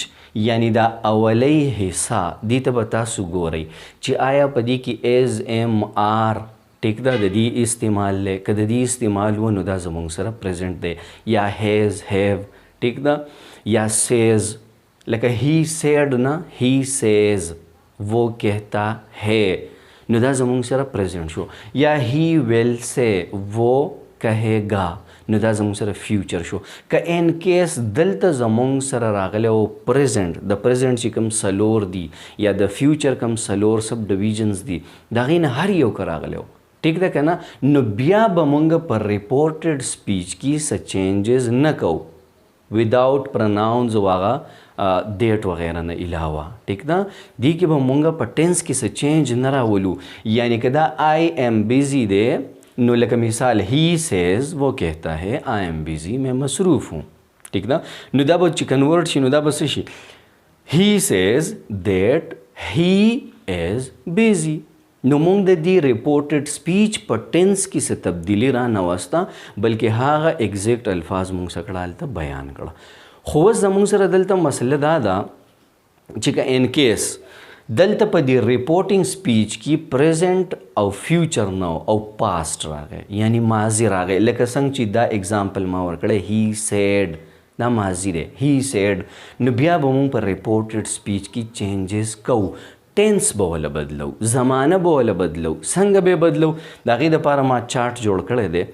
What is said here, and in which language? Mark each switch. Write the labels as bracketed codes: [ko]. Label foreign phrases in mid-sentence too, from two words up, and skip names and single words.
[ps] یعنی دا اولی حصہ دې ته به تاسو ګورئ چې آیا په دې کې [en] is am are [ps] ټیک ده د دې استعمال دی، که د دې استعمال و نو دا زموږ سره پریزنټ دی، یا [en] has, have, [ps] ٹھیک ده یا سیز لکه [en] he said [ps] نه [en] he says [ur] وہ کہتا ہے [ps] نو دا زمونږ سره پریزنٹ شو یا [en] he will [ur] سے وہ کہے گا [ps] نو دا زمونږ سره فیوچر شو که [en] in case [ps] دلته زمونږ سره راغلی او پریزنٹ د پریزنٹ چې کوم سلور دی یا د فیوچر کوم سلور [en] sub divisions [ps] دی د هغې نه هر یو که راغلی ٹھیک ده که نه نو بیا به مونږ په [en] reported speech [ps] کې څه چینجز نه کوو [en] without pronouns [ps] و هغه ډیټ وغیره نه علاوه ٹھیک ده دې کې به مونږ په ټینس کې څه چینج نه راولو یعنی که دا [en] I am busy [ps] دی نو لکه مثال [en] he says [ur] وہ کہتا ہے [en] I am busy [ur] میں مصروف ہوں [ps] ٹھیک ده نو دا به چې کنورټ شي نو دا به څه شي [en] he says that he is busy [ps] نو مونږ د دې [en] reported speech [ps] په ټینس کې څه تبدیلي را نه وسته بلکې هغه ایگزیکټ الفاظ مونږ څه کړه هلته بیان کړه خو اوس زمونږ سره دلته مسله دا ده چې که [en] in case [ps] دلته په دې [en] reporting speech [ps] کې پریزنٹ او فیوچر نه او پاست راغی یعنی ماضي راغی لکه څنګه چې دا اگزامپل ما ورکړی [en] he said [ps] دا ماضي دی [en] he said [ps] نو بیا به مونږ په [en] reported speech [ps] کې چینجز کوو ټینس به وله بدلو زمانه به وله بدلو څنګه به بدلو د هغې دپاره ما چارټ جوړ کړی